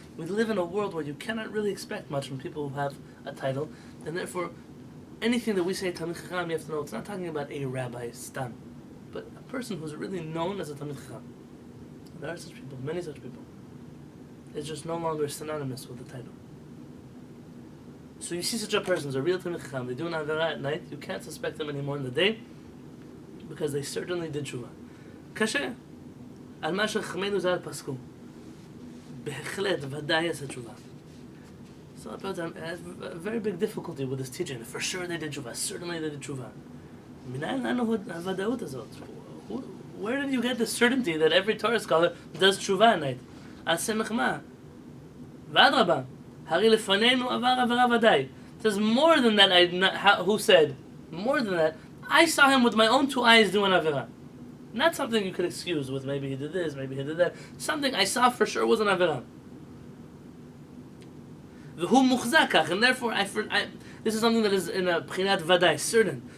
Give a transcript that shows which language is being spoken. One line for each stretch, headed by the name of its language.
English: We live in a world where you cannot really expect much from people who have a title, and therefore anything that we say Talmid Chacham, you have to know it's not talking about a rabbi stam, but a person who's really known as a Talmid Chacham. There are such people, many such people. It's just no longer synonymous with the title. So you see such a person, a real Talmid Chacham, they do an avera at night, you can't suspect them anymore in the day, because they certainly did tshuva.
Hebrew: Kasher, על מה שחכמינו ז"ל פסקו. בהחלט, ודאי עשה תשובה.
English: So I have a very big difficulty with this teaching. For sure they did tshuva, certainly they did tshuva.
Hebrew: מנין לנו הוודאות הזאת?
English: Where did you get the certainty that every Torah scholar does tshuva at night?
Hebrew: על סמך מה? ואדרבה, הרי לפנינו עבר עבירה ודאי.
English: It says more than that, who said? More than that, I saw him with my own two eyes doing avera. Not something you could excuse with maybe he did this, maybe he did that. Something I saw for sure was an avera.
Hebrew: V'hu muchzak kach,
English: and therefore this is something that is in a b'chinat vadai, certain.